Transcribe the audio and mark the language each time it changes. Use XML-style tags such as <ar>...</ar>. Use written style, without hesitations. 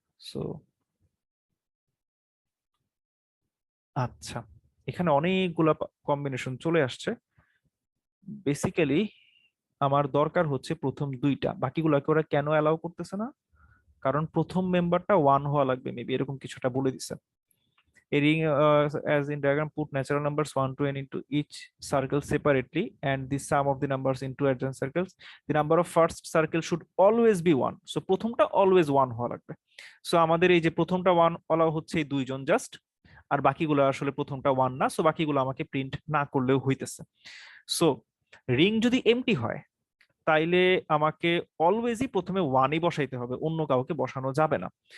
<bn>So আচ্ছা, এখানে অনেকগুলা কম্বিনেশন চলে আসছে। বেসিক্যালি আমার দরকার হচ্ছে প্রথম দুইটা, বাকিগুলোকে ওরা কেন অ্যালাউ করতেছে না? কারণ প্রথম মেম্বারটা 1 হওয়া লাগবে, মেবি এরকম কিছুটা বলে দিছে।</bn> <en>A ring as in diagram put natural numbers 1 to n into each circle separately and the sum of the numbers into adjacent circles. The number of first circle should always be 1.</en> <bn>So প্রথমটা always 1 হওয়া লাগবে। So আমাদের এই যে প্রথমটা 1 allow হচ্ছে এই দুইজন জাস্ট, আর বাকিগুলো আসলে প্রথমটা 1 না, সো বাকিগুলো আমাকে প্রিন্ট না করলেও হইতেছে। সো রিং যদি এমটি হয় তাইলে আমাকে অলওয়েজই প্রথমে 1ই বসাইতে হবে, অন্য কাউকে বসানো যাবে না।</bn>